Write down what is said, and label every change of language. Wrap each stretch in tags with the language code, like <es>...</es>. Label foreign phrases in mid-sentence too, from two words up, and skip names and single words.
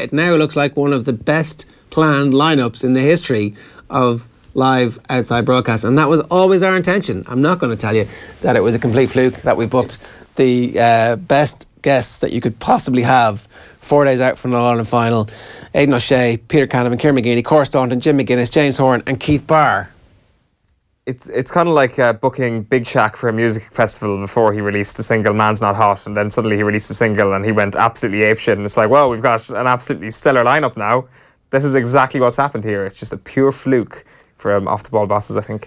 <en>It now looks like one of the best planned lineups in the history of live outside broadcasts, and that was always our intention. I'm not going to tell you that it was a complete fluke that we booked the best guests that you could possibly have 4 days out from the All-Ireland final. Aidan O'Shea, Peter Canavan, Kieran McGeady, Cor Staunton, Jim McGuinness, James Horan and Keith Barr. It's kind of like booking Big Shaq for a music festival before he released the single Man's Not Hot, and then suddenly he released the single and he went absolutely apeshit, and it's like, well, we've got an absolutely stellar lineup now. This is exactly what's happened here. It's just a pure fluke for Off the Ball bosses, I think.</en>